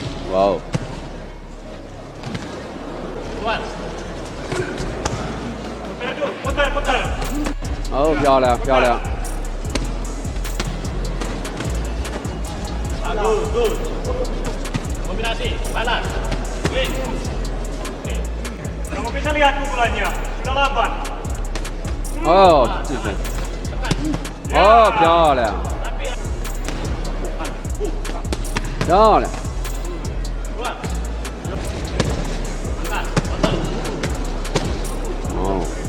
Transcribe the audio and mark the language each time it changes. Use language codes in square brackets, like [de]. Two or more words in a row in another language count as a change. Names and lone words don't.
[zh] 哇哦！哦，漂亮漂亮！ [id] Kombinasi, balas. Kamu bisa lihat pukulannya, sudah laban. [zh] 哦，这是。哦，漂亮，漂亮。哦。